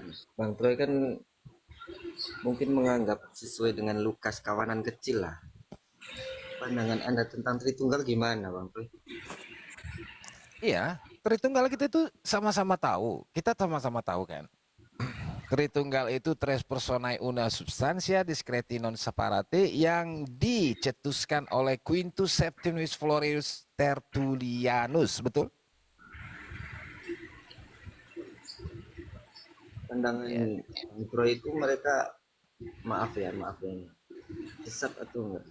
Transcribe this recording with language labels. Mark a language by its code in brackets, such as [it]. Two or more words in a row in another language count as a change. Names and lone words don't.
[id] Bang Troy kan mungkin menganggap sesuai dengan Lukas kawanan kecil lah. Pandangan Anda tentang Tritunggal gimana, Bang Troy? Iya, Tritunggal kita itu sama-sama tahu. Kita sama-sama tahu kan. Tritunggal itu [la] tres personae una substantia discreti non separate [id] yang dicetuskan oleh Quintus Septimius Florius Tertullianus, betul? Pandangan Bang Troy itu mereka maaf ya sesat atau enggak?